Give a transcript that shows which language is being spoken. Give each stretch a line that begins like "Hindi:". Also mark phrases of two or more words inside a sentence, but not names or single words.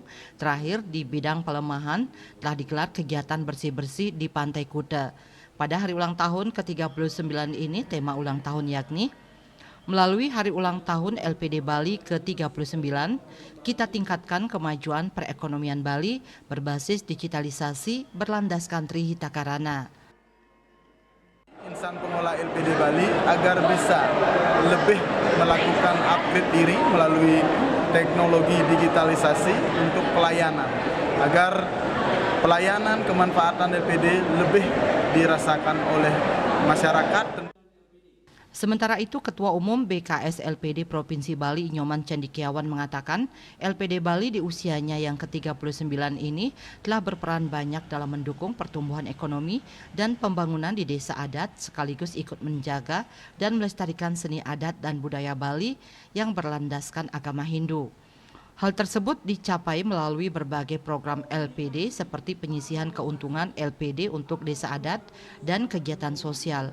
Indonesian: Terakhir di bidang pelemahan telah digelar kegiatan bersih-bersih di Pantai Kuta. Pada hari ulang tahun ke-39 ini tema ulang tahun yakni melalui Hari Ulang Tahun LPD Bali ke-39, kita tingkatkan kemajuan perekonomian Bali berbasis digitalisasi berlandaskan Tri Hitakarana. Insan pengelola LPD Bali agar bisa lebih melakukan upgrade diri melalui teknologi digitalisasi untuk pelayanan, agar pelayanan kemanfaatan LPD lebih dirasakan oleh masyarakat. Sementara itu, Ketua Umum BKS LPD Provinsi Bali, Nyoman Cendikiawan, mengatakan LPD Bali di usianya yang ke-39 ini telah berperan banyak dalam mendukung pertumbuhan ekonomi dan pembangunan di desa adat, sekaligus ikut menjaga dan melestarikan seni adat dan budaya Bali yang berlandaskan agama Hindu. Hal tersebut dicapai melalui berbagai program LPD seperti penyisihan keuntungan LPD untuk desa adat dan kegiatan sosial.